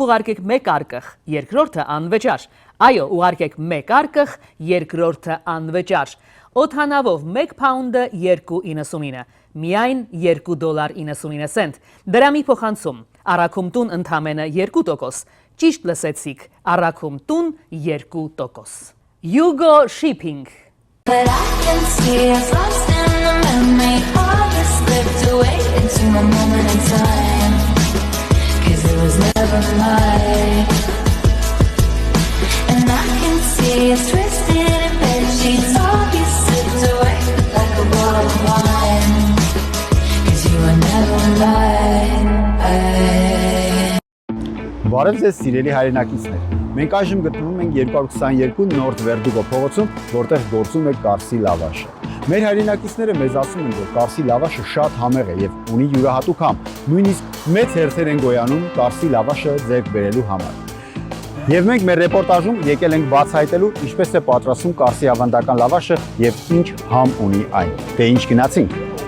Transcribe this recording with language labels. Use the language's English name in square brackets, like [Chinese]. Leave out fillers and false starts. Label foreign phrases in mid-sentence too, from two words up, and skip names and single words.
[Armenian] ուղարկեք մեկ արկղ, երկրորդը անվճար։ Այո, ուղարկեք մեկ արկղ, երկրորդը անվճար։ Օդանավով 1 փաունդը 2.99, միայն $2.99։ Դրամի փոխանցում, առաքում տուն ընդամենը 2%։ Ճիշտ լսեցիք, առաքում տուն 2%։ Հյուգո Շիփինգ։ [English] But I can see us lost in the memory. All this slipped away into a moment in time. 'Cause it was never mine. And I can see us twisted in bed sheets. All you slipped away like a bottle of wine. 'Cause you were never mine. [Armenian] Բարև ձեզ սիրելի հայրենակիցներ։ Մենք այժմ գտնվում ենք 222 Նորդ Վերդուգո փողոցում, որտեղ գործում է Կարսի լավաշը։ Մեր հայրենակիցները մեզ ասում են, որ Կարսի լավաշը շատ համեղ է եւ ունի յուրահատուկ համ, նույնիսկ մեծ հերթեր են գոյանում Կարսի լավաշը ձեռք բերելու համար։ Եվ մենք մեր ռեպորտաժում եկել ենք բացահայտելու ինչպես է պատրաստում Կարսի ավանդական լավաշը եւ ինչ համ ունի այն։ Դե ինչ գնացինք։